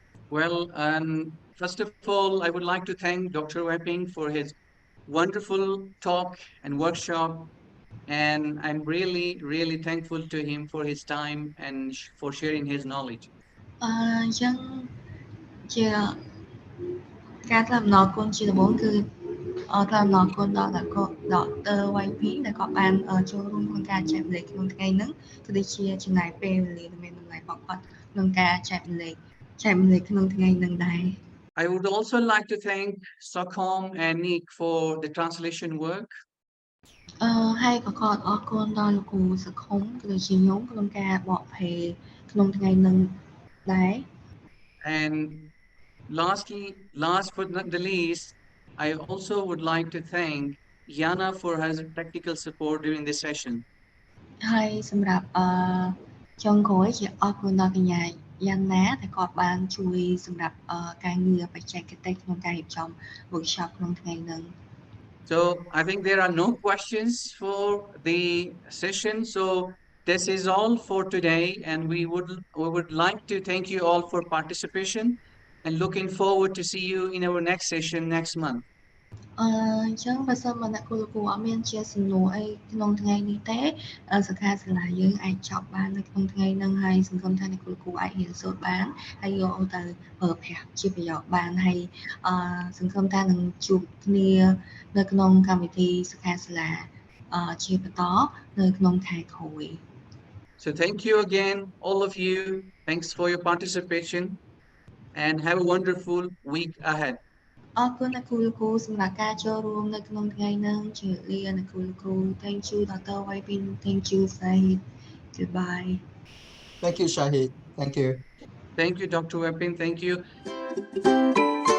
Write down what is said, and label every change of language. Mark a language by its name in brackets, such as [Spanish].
[English] Well, first of all, I would like to thank Dr. Weipeng for his wonderful talk and workshop. And I'm really, really thankful to him for his time and for sharing his knowledge. [Khmer] អញ្ចឹងជាការថ្លែងអំណរគុណជាដំបូងគឺថ្លែងអំណរគុណដល់ដរ Weipeng ដែលគាត់បានចូលរួមក្នុងការចែករំលែកក្នុងថ្ងៃហ្នឹងក៏ដូចជាចំណាយពេលវេលាដ៏មានតម្លៃរបស់គាត់ក្នុងការចែករំលែកក្នុងថ្ងៃហ្នឹងដែរ [English] I would also like to thank Stockholm and Nick for the translation work. [Khmer] ហើយក៏គាត់អរគុណដល់លោកគ្រូសខុមក៏ដូចជាខ្ញុំក្នុងការបកប្រែក្នុងថ្ងៃហ្នឹងដែរ [English] And last but not the least, I also would like to thank Yana for her technical support during this session. [Khmer] ហើយសម្រាប់ចុងក្រោយជាអរគុណដល់កញ្ញាយ៉ាន់ណាដែលគាត់បានជួយសម្រាប់ការងារបច្ចេកទេសក្នុងការរៀបចំ workshop ក្នុងថ្ងៃហ្នឹង [English] So I think there are no questions for the session. So this is all for today, and we would like to thank you all for participation and looking forward to see you in our next session next month. [Khmer] អញ្ចឹងបើសិនមកអ្នកគ្រូលោកគ្រូអត់មានជាសំណួរអីក្នុងថ្ងៃនេះទេសិក្ខាសាលាយើងអាចចប់បាននៅក្នុងថ្ងៃហ្នឹងហើយសង្ឃឹមថាអ្នកគ្រូលោកគ្រូអាចរៀនសូត្របានហើយយកទៅប្រើប្រាស់ជាប្រយោជន៍បានហើយសង្ឃឹមថានឹងជួបគ្នានៅក្នុងកម្មវិធីសិក្ខាសាលាជាបន្តនៅក្នុងខែក្រោយ [English] So thank you again, all of you. Thanks for your participation and have a wonderful week ahead. [Khmer] អរគុណអ្នកគ្រូលោកគ្រូសម្រាប់ការចូលរួមនៅក្នុងថ្ងៃហ្នឹងជម្រាបលាអ្នកគ្រូលោកគ្រូ [English] Thank you Dr. Weipeng Thank you Shahid Goodbye Thank you, Shahid. Thank you. Thank you, Dr. Weipeng. Thank you.